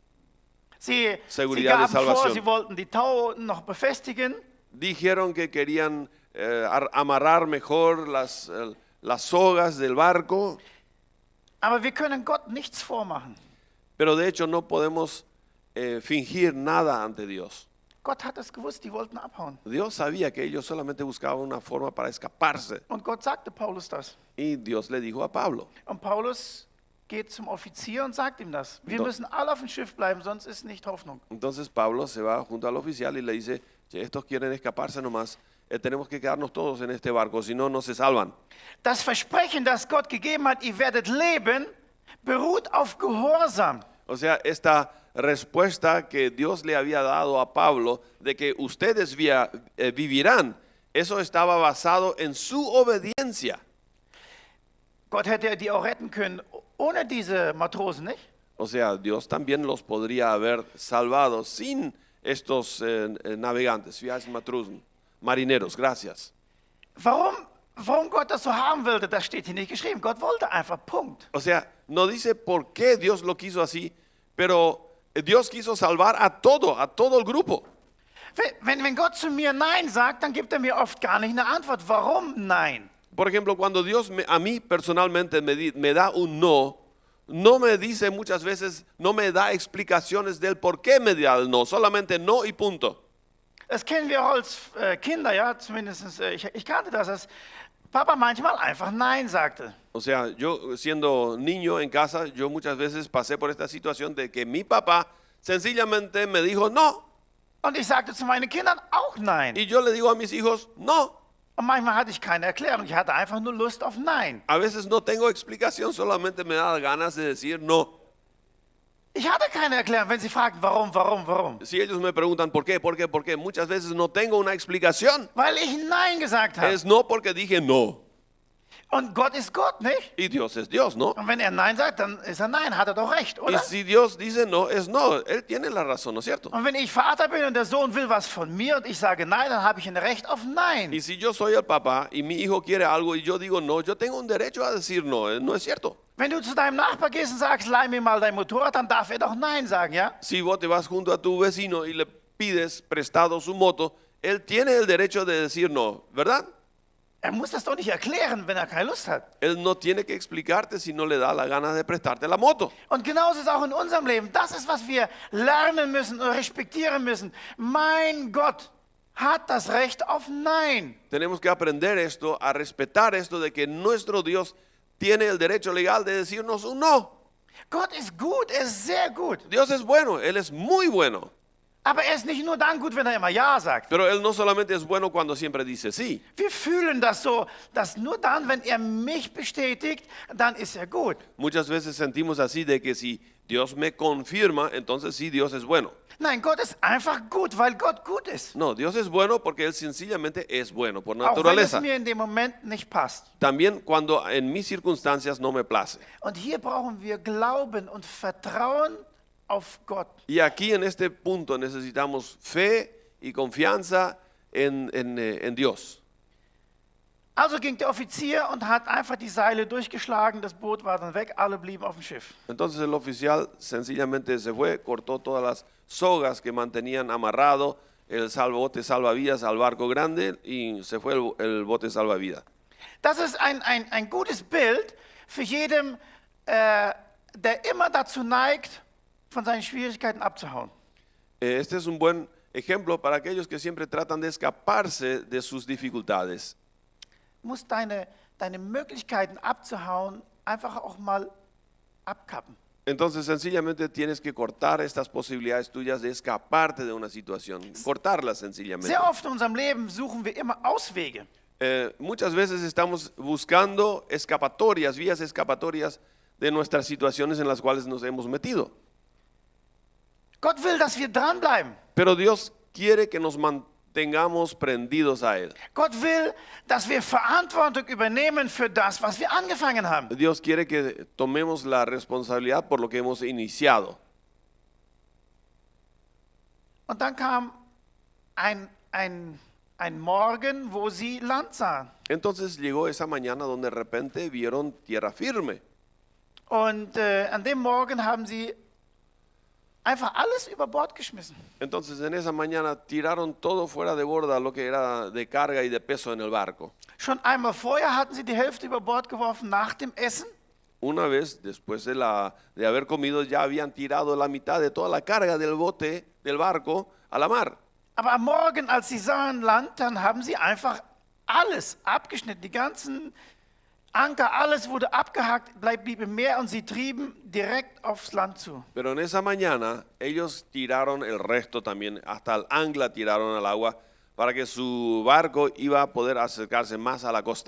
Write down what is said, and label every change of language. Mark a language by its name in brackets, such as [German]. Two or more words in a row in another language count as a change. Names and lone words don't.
[German] Sie [Spanish] Seguridad de [German] gaben vor, [Spanish] Salvación. [German] sie wollten die Tau noch befestigen. [Spanish] Dijeron que querían amarrar mejor las sogas del barco, [German] Aber wir können Gott nichts vormachen. [Spanish] pero de hecho no podemos fingir nada ante Dios. [German] Gott hat es gewusst, die wollten abhauen. [Spanish] Dios sabía que ellos solamente buscaban una forma para escaparse. [German] Und Gott sagte Paulus das. [Spanish] Y Dios le dijo a Pablo. [German] Und Paulus geht zum Offizier und sagt ihm das. Wir müssen alle auf dem Schiff bleiben, sonst ist nicht Hoffnung. [Spanish] Entonces Pablo se va junto al oficial y le dice, "Che, estos quieren escaparse nomás, tenemos que quedarnos todos en este barco, si no, no se salvan." [German] Das Versprechen, das Gott gegeben hat, ihr werdet leben, beruht auf Gehorsam. [Spanish] O sea, esta respuesta que Dios le había dado a Pablo de que ustedes vivirán, eso estaba basado en su obediencia. [German] Gott hätte die auch retten können ohne diese Matrosen, nicht? [Spanish] O sea, Dios también los podría haber salvado sin estos navegantes, [German] wie heißen Matrosen? [Spanish] Marineros, gracias. [German] Warum Gott das so haben wollte, das steht hier nicht geschrieben. Gott wollte einfach, Punkt. [Spanish] O sea, no dice por qué Dios lo quiso así, pero Dios quiso salvar a todo el grupo. [German] Wenn Gott zu mir Nein sagt, dann gibt er mir oft gar nicht eine Antwort. Warum Nein? [Spanish] Por ejemplo, cuando Dios a mí personalmente me da un no, no me dice muchas veces, no me da explicaciones del por qué me da el no, solamente no y punto. [German] Das kennen wir auch als Kinder, ja, zumindest ich kannte das, dass Papa manchmal einfach Nein sagte. [Spanish] O sea, yo siendo niño en casa, yo muchas veces pasé por esta situación de que mi papá sencillamente me dijo no. [German] Und ich sagte zu meinen Kindern auch Nein. [Spanish] Y yo le digo a mis hijos no. [German] Und manchmal hatte ich keine Erklärung, ich hatte einfach nur Lust auf Nein. [Spanish] A veces no tengo explicación, solamente me da ganas de decir no. [German] Ich hatte keine Erklärung, wenn sie fragen, warum. [Spanish] Si ellos me preguntan por qué, muchas veces no tengo una explicación. [German] Weil ich Nein gesagt habe. [Spanish] Es no porque dije no. [German] Und Gott ist Gott, nicht? [Spanish] Y Dios es Dios, ¿no? [German] Und wenn er Nein sagt, dann ist er Nein, hat er doch recht, [Spanish] Y [German] oder? [Spanish] si Dios dice no, es no. Él tiene la razón, ¿no es cierto? [German] Und wenn ich Vater bin und der Sohn will was von mir und ich sage Nein, dann habe ich ein Recht auf Nein. [Spanish] Y si yo soy el papá y mi hijo quiere algo y yo digo no, yo tengo un derecho a decir no, no es cierto. [German] Wenn du zu deinem Nachbar gehst und sagst, leih mir mal dein Motorrad, dann darf er doch Nein sagen, ja? [Spanish] Si vos te vas junto a tu vecino y le pides prestado su moto, él tiene el derecho de decir no, ¿verdad? [German] Er muss das doch nicht erklären, wenn er keine Lust hat. [Spanish] Él no tiene que explicarte si no le da la gana de prestarte la moto. [German] Und genauso ist es auch in unserem Leben. Das ist, was wir lernen müssen und respektieren müssen. Mein Gott hat das Recht auf Nein. [Spanish] Tenemos que aprender esto, a respetar esto de que nuestro Dios tiene el derecho legal de decirnos un no. [German] Gott ist gut, er ist sehr gut. [Spanish] Dios es bueno, Él es muy bueno. [German] Aber er ist nicht nur dann gut, wenn er immer Ja sagt. [Spanish] Pero Él no solamente es bueno cuando siempre dice sí. [German] Wir fühlen das so, dass nur dann, wenn er mich bestätigt, dann ist er gut. [Spanish] Muchas veces sentimos así de que si Dios me confirma, entonces sí, Dios es bueno. [German] Nein, Gott ist einfach gut, weil Gott gut ist. [Spanish] No, Dios es bueno porque Él sencillamente es bueno por [German] Auch wenn es [Spanish] naturaleza. [German] mir in dem Moment nicht passt. [Spanish] También cuando en mis circunstancias no me place. [German] Und hier brauchen wir Glauben und Vertrauen auf Gott. [Spanish] Y aquí en este punto necesitamos fe y confianza en Dios. [German] Also ging der Offizier und hat einfach die Seile durchgeschlagen, das Boot war dann weg, alle blieben auf dem Schiff. [Spanish] Entonces el oficial sencillamente se fue, cortó todas las sogas que mantenían amarrado el bote salvavidas al barco grande y se fue el bote salvavidas. [German] Das ist ein gutes Bild für jeden, der immer dazu neigt, von seinen Schwierigkeiten abzuhauen. [Spanish] Este es un buen ejemplo para aquellos que siempre tratan de escaparse de sus dificultades. [German] Du musst deine Möglichkeiten abzuhauen einfach auch mal abkappen. [Spanish] Entonces sencillamente tienes que cortar estas posibilidades tuyas de escaparte de una situación, cortarlas sencillamente. [German] Sehr oft in unserem Leben suchen wir immer Auswege. [Spanish] Muchas veces estamos buscando escapatorias, vías escapatorias de nuestras situaciones en las cuales nos hemos metido. [German] Gott will, dass wir dranbleiben. [Spanish] Pero Dios quiere que nos mantengamos prendidos a Él. [German] Gott will, dass wir Verantwortung übernehmen für das, was wir angefangen haben. [Spanish] Dios quiere que tomemos la responsabilidad por lo que hemos iniciado. [German] Und dann kam ein Morgen, wo sie Land sahen. [Spanish] Entonces llegó esa mañana donde de repente vieron tierra firme. [German] Und an dem Morgen haben sie einfach alles über Bord geschmissen. [Spanish] Entonces en esa mañana tiraron todo fuera de borda lo que era de carga y de peso en el barco. [German] Schon einmal vorher hatten sie die Hälfte über Bord geworfen nach dem Essen. [Spanish] Una vez después de haber comido ya habían tirado la mitad de toda la carga del bote, del barco, a la mar. [German] Aber am Morgen, als sie sahen Land, dann haben sie einfach alles abgeschnitten. Die ganzen Anker, alles wurde abgehakt, blieb im Meer und sie trieben direkt aufs Land zu. [Spanish] Pero en esa mañana ellos tiraron el resto también, hasta el ancla tiraron al agua para que su barco iba a poder acercarse más a la costa.